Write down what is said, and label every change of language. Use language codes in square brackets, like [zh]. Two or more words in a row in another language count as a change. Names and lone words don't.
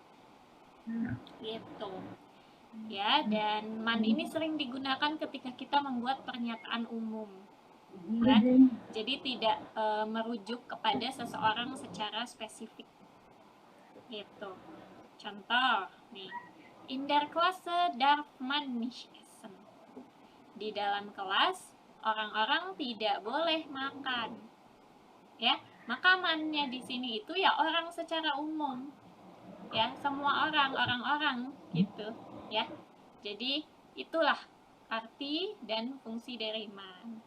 [id] Gitu. Ya, dan man ini sering digunakan ketika kita membuat pernyataan umum. Ya, jadi tidak merujuk kepada seseorang secara spesifik. Gitu. Contoh nih, [de] in der Klasse darf man nicht essen. [id] Di dalam kelas orang-orang tidak boleh makan. Ya, maka mannya di sini itu ya orang secara umum. Ya, semua orang-orang gitu, ya. Jadi itulah arti dan fungsi dari man.